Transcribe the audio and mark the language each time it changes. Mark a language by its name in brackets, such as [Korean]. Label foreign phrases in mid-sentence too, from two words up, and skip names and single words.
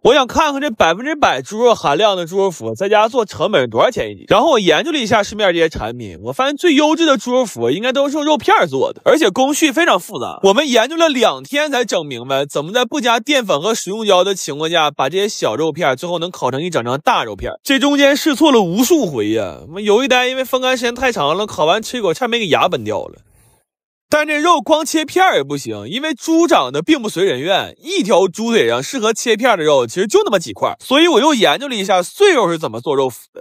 [Chinese] 我想看看這100%豬肉含量的豬肉脯在家做成本多少錢一斤。然後我研究了一下市面這些產品，我發現最優質的豬肉脯應該都是用肉片做的，而且工序非常複雜。我們研究了2天才整明白怎麼在不加澱粉和食用膠的情況下，把這些小肉片最後能烤成一整整大肉片。這中間試錯了無數回呀，有一單因為风乾時間太長了，烤完吃一口差點沒給牙崩掉了。但這肉光切片也不行，因為豬長得並不隨人願，一條豬腿上適合切片的肉其實就那麼幾塊，所以我又研究了一下碎肉是怎麼做肉脯的。